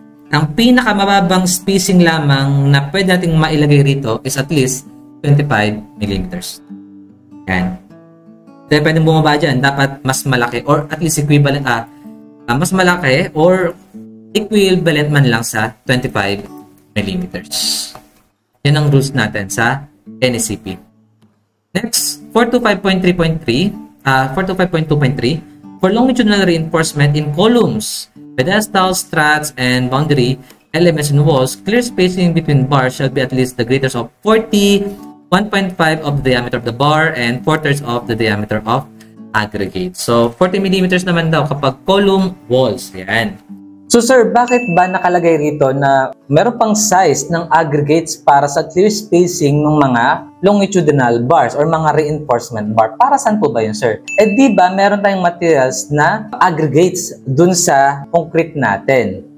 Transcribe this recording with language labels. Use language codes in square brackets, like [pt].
[tl] Ang pinakamababang spacing lamang na pwede nating mailagay rito is at least 25 mm. Yan. Kaya pwedeng bumaba dyan. Dapat mas malaki or at least equivalent, mas malaki or equivalent man lang sa 25 mm. Yan ang rules natin sa NSCP. [en] Next, 425.3.3, 425.2.3, for longitudinal reinforcement in columns, pedestal, struts, and boundary elements in walls, clear spacing between bars shall be at least the greatest of 40, 1.5 of the diameter of the bar, and 4/3 of the diameter of aggregate. [tl] So, 40 millimeters naman daw kapag column walls. Yan. So sir, bakit ba nakalagay rito na meron pang size ng aggregates para sa clear spacing ng mga longitudinal bars or mga reinforcement bar? Para saan po ba yun, sir? Eh di ba meron tayong materials na aggregates dun sa concrete natin?